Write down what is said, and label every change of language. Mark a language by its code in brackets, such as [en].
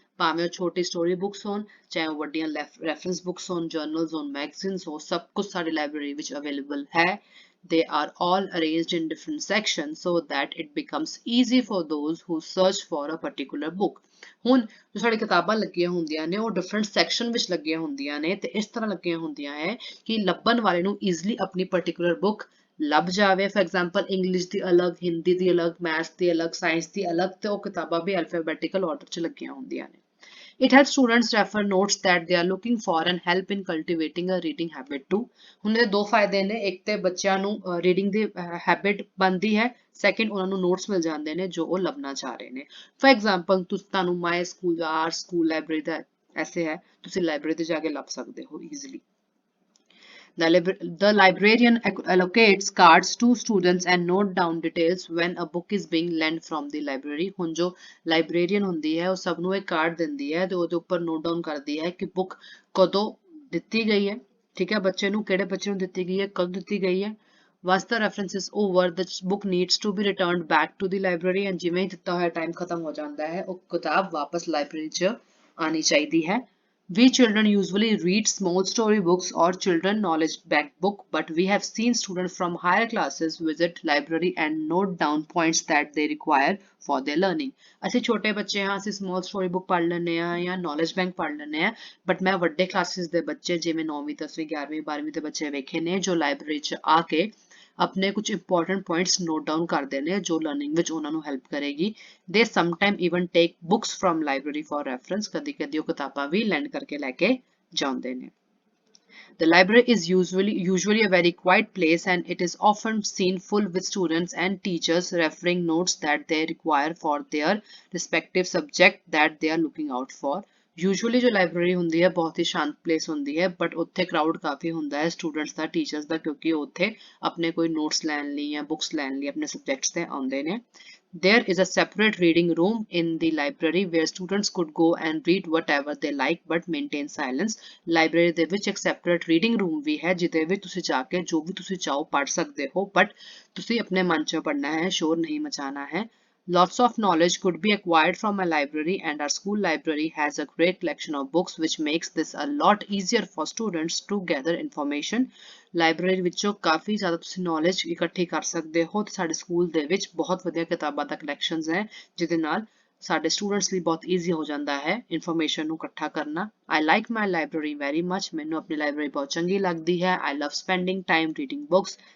[pa] ਭਾਵੇਂ ਉਹ ਛੋਟੀ ਸਟੋਰੀ ਬੁੱਕਸ ਹੋਣ, ਚਾਹੇ ਉਹ ਵੱਡੀਆਂ ਰੈਫਰੈਂਸ ਬੁੱਕਸ ਹੋਣ, ਜਰਨਲਸ ਹੋਣ, ਮੈਗਜ਼ੀਨਸ ਹੋ, ਸਭ ਕੁਝ ਸਾਡੀ ਲਾਇਬ੍ਰੇਰੀ ਵਿੱਚ ਅਵੇਲੇਬਲ ਹੈ। [en] They are all arranged in different sections so that it becomes easy for those who search for a particular book. [pa] ਹੁਣ ਜੋ ਸਾਡੀ ਕਿਤਾਬਾਂ ਲੱਗੀਆਂ ਹੁੰਦੀਆਂ ਨੇ ਉਹ ਡਿਫਰੈਂਟ ਸੈਕਸ਼ਨ ਵਿੱਚ ਲੱਗੀਆਂ ਹੁੰਦੀਆਂ ਨੇ ਤੇ ਇਸ ਤਰ੍ਹਾਂ ਲੱਗੀਆਂ ਹੁੰਦੀਆਂ ਹੈ ਕਿ ਲੱਭਣ ਵਾਲੇ ਨੂੰ ਈਜ਼ੀਲੀ ਆਪਣੀ ਪਰਟੀਕੂਲਰ ਬੁੱਕ ਲੱਭ ਜਾਵੇ। ਫॉर एग्जांपल ਇੰਗਲਿਸ਼ ਦੀ ਅਲੱਗ, ਹਿੰਦੀ ਦੀ ਅਲੱਗ, ਮੈਥਸ ਦੀ ਅਲੱਗ, ਸਾਇੰਸ ਦੀ ਅਲੱਗ ਤੇ ਉਹ ਕਿਤਾਬਾਂ ਵੀ ਅਲਫਾਬੈਟਿਕਲ ਆਰਡਰ 'ਚ ਲੱਗੀਆਂ ਹੁੰਦੀਆਂ ਨੇ। [en] It helps students refer notes that they are looking for and help in cultivating a reading habit too. [pa] ਹੁਣ ਇਹਦੇ ਦੋ ਫਾਇਦੇ ਨੇ, ਇੱਕ ਤੇ ਬੱਚਿਆਂ ਨੂੰ ਰੀਡਿੰਗ ਦੀ ਹੈਬਿਟ ਬਣਦੀ ਹੈ, ਸੈਕਿੰਡ ਉਹਨਾਂ ਨੂੰ ਨੋਟਸ ਮਿਲ ਜਾਂਦੇ ਨੇ ਜੋ ਉਹ ਲੱਭਣਾ ਚਾਹ ਰਹੇ ਨੇ। ਫॉर एग्जांपल ਤੁਹਾਨੂੰ ਮਾਈ ਸਕੂਲ ਜਾਂ ਆਰ ਸਕੂਲ ਲਾਇਬ੍ਰੇਰੀ ਦਾ ਐਸੇ ਹੈ, ਤੁਸੀਂ ਲਾਇਬ੍ਰੇਰੀ ਤੇ ਜਾ ਕੇ ਲੱਭ ਸਕਦੇ ਹੋ easily. [en] The librarian allocates cards to students and note down details when a book is being lent from the library. [pa] ਹੁਣ ਜੋ ਲਾਇਬ੍ਰੇਰੀਅਨ ਹੁੰਦੀ ਹੈ ਉਹ ਸਭ ਨੂੰ ਇੱਕ ਕਾਰਡ ਦਿੰਦੀ ਹੈ ਤੇ ਉਹਦੇ ਉੱਪਰ ਨੋਟ ਡਾਊਨ ਕਰਦੀ ਹੈ ਕਿ ਬੁੱਕ ਕਦੋਂ ਦਿੱਤੀ ਗਈ ਹੈ, ਠੀਕ ਹੈ, ਬੱਚੇ ਨੂੰ ਕਿਹੜੇ ਬੱਚੇ ਨੂੰ ਦਿੱਤੀ ਗਈ ਹੈ, ਕਦੋਂ ਦਿੱਤੀ ਗਈ ਹੈ। [en] Once the reference is over, the book needs to be returned back to the library, and [pa] ਜਿਵੇਂ ਹੀ ਦਿੱਤਾ ਹੋਇਆ ਟਾਈਮ ਖਤਮ ਹੋ ਜਾਂਦਾ ਹੈ ਉਹ ਕਿਤਾਬ ਵਾਪਸ ਲਾਇਬ੍ਰੇਰੀ 'ਚ ਆਣੀ ਚਾਹੀਦੀ ਹੈ। [en] We children usually read small story books or children knowledge bank book, but we have seen students from higher classes visit library and note down points that they require for their learning. [pa] ਅਸੀਂ ਛੋਟੇ ਬੱਚੇ ਹਾਂ ਅਸੀਂ small story book ਪੜ੍ਹ ਲੈਂਦੇ ਆ ਜਾਂ knowledge bank ਪੜ੍ਹ ਲੈਂਦੇ ਆ ਬਟ ਮੈਂ ਵੱਡੇ ਕਲਾਸਿਸ ਦੇ ਬੱਚੇ ਜਿਵੇਂ 9ਵੀਂ 10ਵੀਂ 11ਵੀਂ 12ਵੀਂ ਦੇ ਬੱਚੇ ਵੇਖੇ ਨੇ ਜੋ ਲਾਇਬ੍ਰੇਰੀ 'ਚ ਆ ਕੇ ਆਪਣੇ ਕੁਝ ਇੰਪੋਰਟੈਂਟ ਪੁਆਇੰਟਸ ਨੋਟ ਡਾਊਨ ਕਰਦੇ ਨੇ ਜੋ ਲਰਨਿੰਗ ਵਿੱਚ ਉਹਨਾਂ ਨੂੰ ਹੈਲਪ ਕਰੇਗੀ ਦੇ [en] sometime even take books from library for reference [pa] ਕਦੀ ਕਦੀ ਉਹ ਕਿਤਾਬਾਂ ਵੀ ਲੈਂਡ ਕਰਕੇ ਲੈ ਕੇ ਜਾਂਦੇ ਨੇ [en] The library is usually a very quiet place and it is often seen full with students and teachers referring notes that they require for their respective subject that they are looking out for. [pa] Usually जो library ਹੁੰਦੀ ਹੈ ਬਹੁਤ ਹੀ ਸ਼ਾਂਤ place ਹੁੰਦੀ ਹੈ but ਉੱਥੇ crowd ਕਾਫੀ ਹੁੰਦਾ ਹੈ students ਦਾ teachers ਦਾ ਕਿਉਂਕਿ ਉੱਥੇ ਆਪਣੇ ਕੋਈ notes ਲੈਣ ਲਈ ਜਾਂ books ਲੈਣ ਲਈ ਆਪਣੇ subjects ਤੇ ਆਉਂਦੇ ਨੇ [en] There is a separate reading room in the library where students could go and read whatever they like but maintain silence. [pa] Library ਦੇ ਵਿੱਚ ਇੱਕ separate reading room ਵੀ ਹੈ ਜਿਹਦੇ ਵਿੱਚ ਤੁਸੀਂ ਜਾ ਕੇ ਜੋ ਵੀ ਤੁਸੀਂ ਚਾਹੋ ਪੜ੍ਹ ਸਕਦੇ ਹੋ but ਤੁਸੀਂ ਆਪਣੇ ਮਨ 'ਚ ਪੜ੍ਹਨਾ ਹੈ ਸ਼ੋਰ ਨਹੀਂ ਮਚਾਣਾ ਹੈ [en] Lots of knowledge could be acquired from a library and our school library has a great collection of books which makes this a lot easier for students to gather information. [pa] Library ਵਿੱਚੋਂ ਕਾਫੀ ਜ਼ਿਆਦਾ ਤੁਸੀਂ knowledge ਇਕੱਠੀ ਕਰ ਸਕਦੇ ਹੋ ਤੇ ਸਾਡੇ school ਦੇ ਵਿੱਚ ਬਹੁਤ ਵਧੀਆ ਕਿਤਾਬਾਂ ਦਾ ਕਲੈਕਸ਼ਨਸ ਹੈ ਜਿਹਦੇ ਨਾਲ ਸਾਡੇ ਸਟੂਡੈਂਟਸ ਲਈ ਬਹੁਤ ਈਜ਼ੀ ਹੋ ਜਾਂਦਾ ਹੈ ਇਨਫੋਰਮੇਸ਼ਨ ਨੂੰ ਇਕੱਠਾ ਕਰਨਾ [en] I like my library very much [pa] ਮੈਨੂੰ ਆਪਣੀ ਲਾਇਬ੍ਰੇਰੀ ਬਹੁਤ ਚੰਗੀ ਲੱਗਦੀ ਹੈ [en] I love spending time reading books